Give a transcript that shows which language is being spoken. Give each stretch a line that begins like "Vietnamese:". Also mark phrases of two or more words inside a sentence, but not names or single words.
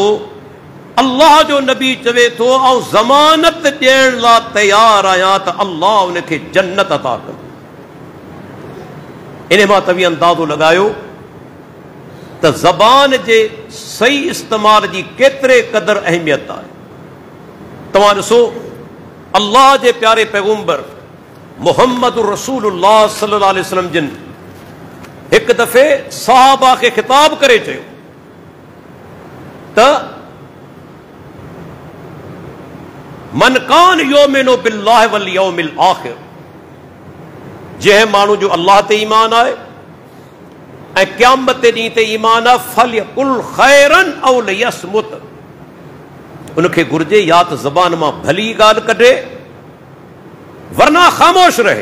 Sindhi: अल्लाह जो नबी चवे थो, ऐं ज़मानत ॾियण लाइ तयारु आहियां त अल्लाह उनखे जन्नत अता कंदो। इन मां तव्हां अंदाज़ो लॻायो त ज़बान जे सही इस्तेमाल जी केतिरे क़दुरु अहमियत आहे। तव्हां ॾिसो, अल्लाह जे प्यारे पैगंबर मुहम्मद रसूलुल्लाह
Arabic: صلى الله عليه وسلم
Sindhi: जिन हिकु दफ़े सहाबा खे ख़िताब करे चयो
Arabic: ت من كان يؤمن بالله واليوم الآخر,
Sindhi: जंहिं माण्हू जो अल्लाह ते ईमान आहे ऐं क़यामत जे ॾींहं ते ईमान आहे,
Arabic: فليقل خيرا أو ليصمت,
Sindhi: उनखे घुर्जे या त ज़बान मां भली ॻाल्हि कढे वरना ख़ामोश रहे।